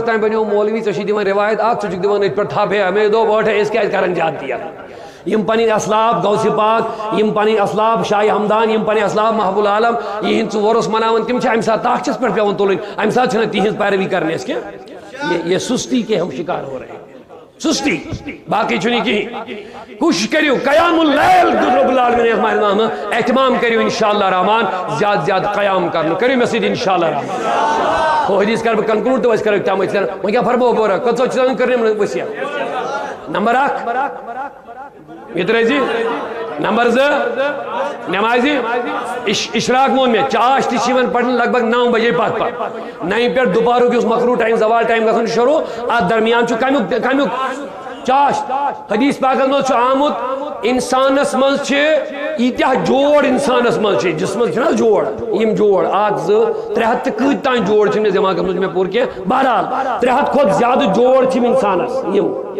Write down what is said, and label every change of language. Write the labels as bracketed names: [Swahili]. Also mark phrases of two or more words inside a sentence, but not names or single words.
[Kashmiri] تام بنیو مولوی ژےٚ چھی دِوان روایت اکھ ژٕ چھُکھ دِوان أتھۍ پٮ۪ٹھ تھپھ ہے مےٚ دوٚپ ٲٹھے أسۍ کیازِ کران زیادتی یم پنٕنۍ اسلاف غوث پاک یم پنٕنۍ اسلاف شاہ ہمدان یم پنٕنۍ اسلاف محبوب العالم یہند ژورس مناوان تم چھِ امہِ ساتہٕ تاخچس پٮ۪ٹھ پیوان تُلٕنۍ امہِ ساتہٕ چھِنہٕ تِہنٛز پیروی کرنی اَسہِ کینٛہہ [Urdu] یہ سستی کے ہم شکار ہو رہے ہیں [Kashmiri] سستی باقی چھُنہٕ کِہیٖنۍ کوشش کریو [Arabic] قیام اللیل رب العالمین [Kashmiri] ماہ رمضان اہتمام کریو انشاءاللہ رحمان زیادہ زیادہ قیام کرنو کریو مےٚ سۭتۍ انشاءاللہ رحمان وہ حدیث کر بہٕ کنکلوڈ تہٕ أسۍ کرو اختتام وۄنۍ کیٛاہ فرمو بورا کٔژو چیٖزن کٔرنٕم ؤسیت نمبر 1 یہ ترٛٲیزِ نمبر 2 نمازِ اشراق ووٚن مےٚ چاش تہِ چھِ یِوان پرنہٕ [Urdu] لگ بگ 9 بجے [Kashmiri] پتہٕ 9 پٮ۪ٹھ دُپہرُک یُس مکروٗ ٹایم زوال ٹایم گژھان شروع اتھ درمیان چھُ کمیُک چاش حدیث پاکس منٛز چھُ آمُت انسانس منٛز چھِ ییٖتیاہ جوڑ انسانس منٛز چھِ جسمس چھِنہ جوڑ یم جوڑ 1 2 3 ہتھ تہٕ کۭتۍ تام جوڑ چھِنہٕ مےٚ دٮ۪ماغس منٛز مےٚ پوٚر کینٛہہ بہرحال 3 ہتھ کھۄتہٕ زیادٕ جوڑ چھِ انسانس یم